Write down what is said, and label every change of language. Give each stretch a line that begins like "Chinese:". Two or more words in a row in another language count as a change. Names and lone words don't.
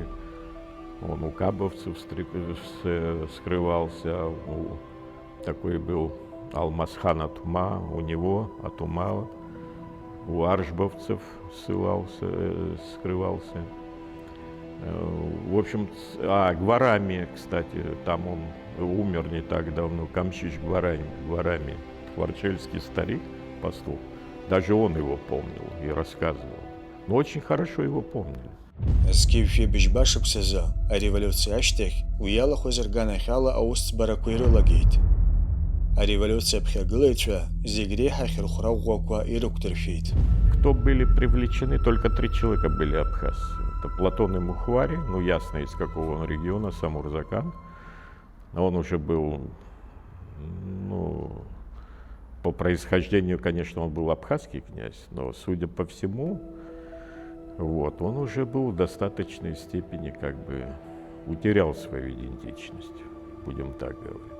Russian: Он у кабовцев скрывался, такой был Алмазхан Атума, у него Атумава, у аршбовцев скрывался. В общем, Гварами, кстати, там он умер не так давно, Камчич Гварами, хварчельский старик, пастух, даже он его помнил и рассказывал. Но очень хорошо его помнили.
Abkhazian: Згьы-шәибжь башықәсазы ареволиуциа ашьҭахь уи иалахәыз рганахьала аусӡбарақәа ирылагеит. Ареволиуциа аԥхьагылаҩцәа зегь реиҳа ахьырхәра ӷәӷәақәа ирықәдыршәеит.
Russian: Кто были привлечены, только 3 человека были абхазцы. Это Платон Мухвари, ну ясно из какого он региона, Самурзакан. Он уже был, ну, по происхождению, конечно, он был абхазский князь, но, судя по всему, вот, он уже был в достаточной степени, как бы, утерял свою идентичность, будем так говорить.